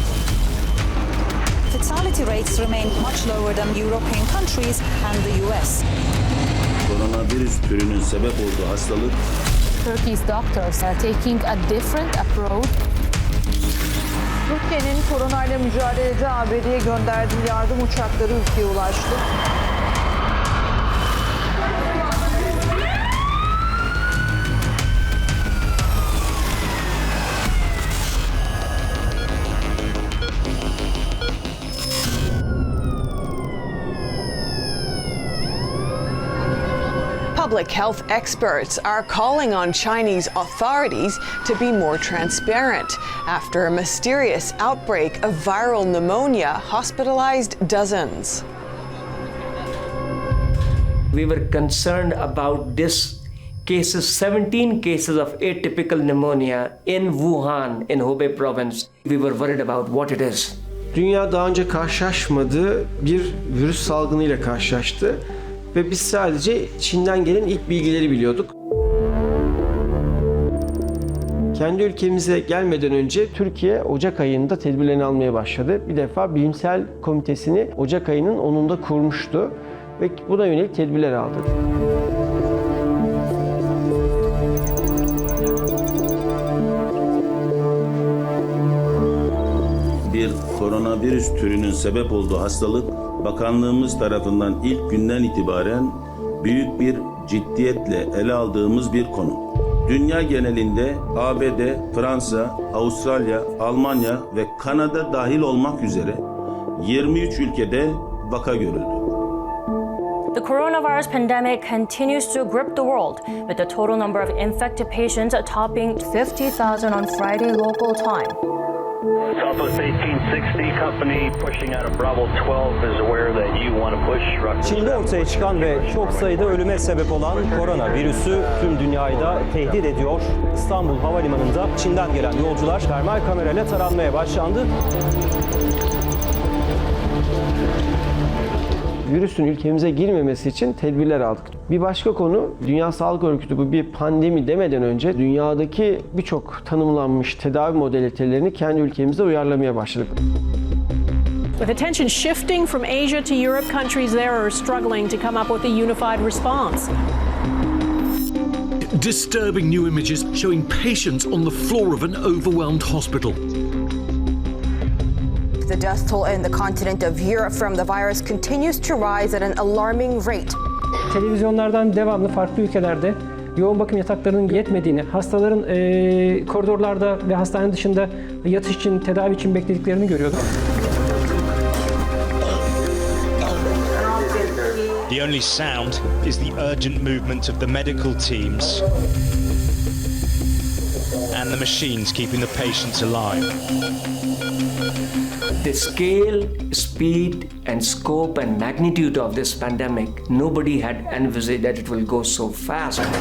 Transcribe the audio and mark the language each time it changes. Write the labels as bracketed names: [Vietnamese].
[English] mortality rates remain much lower than European countries and the US. [Turkish] Koronavirüs türünün sebep olduğu hastalık [English] Turkey's doctors are taking a different approach. [Turkish] Türkiye'nin koronayla mücadelede ABD'ye gönderdiği yardım uçakları ülkeye ulaştı. [English] Public health experts are calling on Chinese authorities to be more transparent after a mysterious outbreak of viral pneumonia hospitalized dozens. We were concerned about this cases, 17 cases of atypical pneumonia in Wuhan, in Hubei province. We were worried about what it is. [Turkish] Dünya daha önce karşılaşmadığı bir virüs salgınıyla karşılaştı. Ve biz sadece Çin'den gelen ilk bilgileri biliyorduk. Kendi ülkemize gelmeden önce Türkiye Ocak ayında tedbirlerini almaya başladı. Bir defa bilimsel komitesini Ocak ayının 10'unda kurmuştu ve buna yönelik tedbirler aldı. bir koronavirüs türünün sebep olduğu hastalık bakanlığımız tarafından ilk günden itibaren büyük bir ciddiyetle ele aldığımız bir konu. Dünya genelinde ABD, Fransa, Avustralya, Almanya ve Kanada dahil olmak üzere 23 ülkede vaka görüldü. [English] The coronavirus pandemic continues to grip the world, with the total number of infected patients topping 50,000 on Friday local time. Southwest 1860 company pushing out of Bravo 12 is aware that you want to push. [Turkish] Çin'de ortaya çıkan ve çok sayıda ölüme sebep olan koronavirüsü tüm dünyayı da tehdit ediyor. İstanbul Havalimanı'nda Çin'den gelen yolcular termal kamerayla taranmaya başlandı. Virüsün ülkemize girmemesi için tedbirler aldık. Bir başka konu, Dünya Sağlık Örgütü bu bir pandemi demeden önce dünyadaki birçok tanımlanmış tedavi modalitelerini kendi ülkemize uyarlamaya başladık. [English] With attention shifting from Asia to Europe, countries there are struggling to come up with a unified response. Disturbing new images showing patients on the floor of an overwhelmed hospital. The death toll in the continent of Europe from the virus continues to rise at an alarming rate. [Turkish] Televizyonlardan devamlı farklı ülkelerde yoğun bakım yataklarının yetmediğini, hastaların koridorlarda ve hastane dışında yatış için, tedavi için beklediklerini görüyorduk. [English] The only sound is the urgent movement of the medical teams and the machines keeping the patients alive. The scale, speed, and scope and magnitude of this pandemic, nobody had envisaged that it will go so fast.